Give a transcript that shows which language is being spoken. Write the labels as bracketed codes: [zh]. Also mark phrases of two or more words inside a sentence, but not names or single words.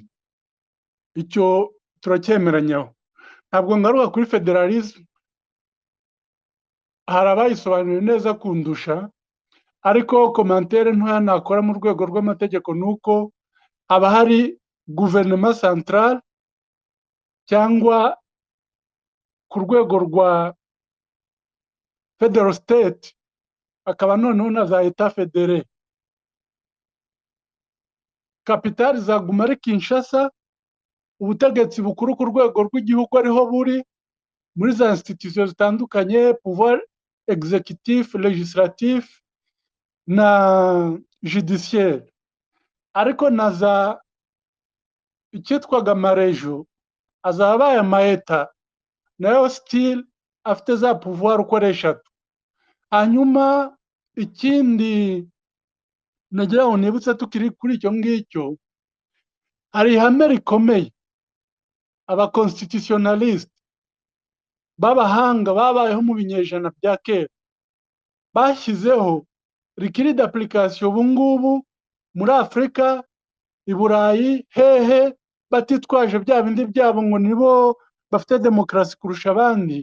[rw] Icyo turacyemeranyaho. Ntabwo ngaruka kuri federalism, hari abayisobanuriye neza kundusha, ariko commentaire ntoya nakora mu rwego rw'amategeko nuko haba hari [fr] gouvernement central [rw] cyangwa ku rwego rwa [en] federal state, [rw] akaba noneho na za [fr] etat fédéré. [rw] Kapitali zaguma ari Kinshasa, ubutegetsi bukuru ku rwego rw'igihugu ariho buri, muri za institutions zitandukanye, [fr] pouvoir exécutif, législatif na judiciaire. [rw] Ariko na za icyitwaga amarejo azabaye amaeta nayo still afite za pouvoir uko ari eshatu. Hanyuma ikindi nagira ngo nibutse tukiri kuri icyo ngicyo, hari ihame rikomeye abaconstitutionnaliste b'abahanga babayeho mu binyejana bya kera bashyizeho rikiri d'application ubu ngubu muri Afrika, i Burayi, hehe, batitwaje bya bindi byabo ngo nibo bafite demokarasi kurusha abandi.